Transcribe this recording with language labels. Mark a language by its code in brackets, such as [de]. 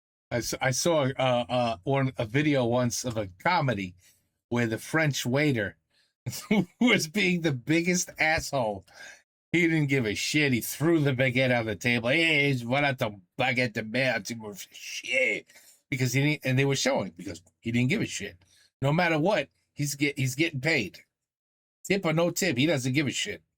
[en] I saw a video once of a comedy where the French waiter was being the biggest asshole. He didn't give a shit. He threw the baguette on the table. [fr] Hey, voilà ton baguette de merde. [en] Shit. Because he didn't, and they were showing because he didn't give a shit. No matter what, he's getting paid. Tip or no tip, he doesn't give a shit.